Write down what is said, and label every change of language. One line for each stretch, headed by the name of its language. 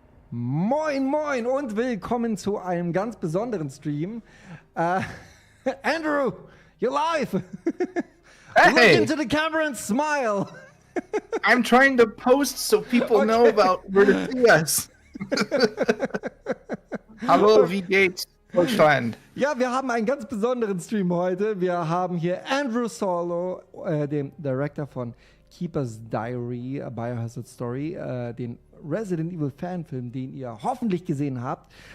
German: Moin, moin und willkommen zu einem ganz besonderen Stream.
English: Andrew, you're live. Hey. Look into the camera and smile. I'm trying to post so people know about where to see us.
German: Hallo, wie geht's, Deutschland? Ja, wir haben einen ganz besonderen Stream heute. Wir haben hier Andrew Saulo, dem Director von Keeper's Diary, a Biohazard Story, den Resident Evil Fanfilm, den ihr hoffentlich gesehen habt.